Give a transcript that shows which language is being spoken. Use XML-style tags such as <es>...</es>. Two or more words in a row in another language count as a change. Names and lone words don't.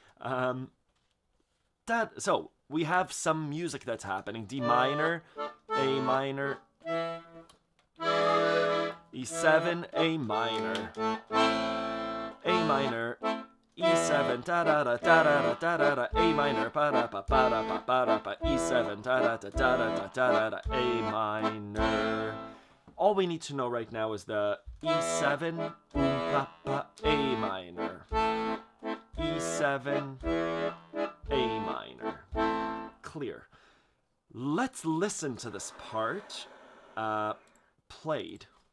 <en>So we have some music that's happening. D minor, A minor, E7, A minor, A minor, E7, da da da da da da da da, A minor, pa da pa pa da pa pa da pa, E7, da da da da da da da, A minor. All we need to know right now is the E7, pa pa, A minor, E7, A minor. Clear. Let's listen to this part played.</en>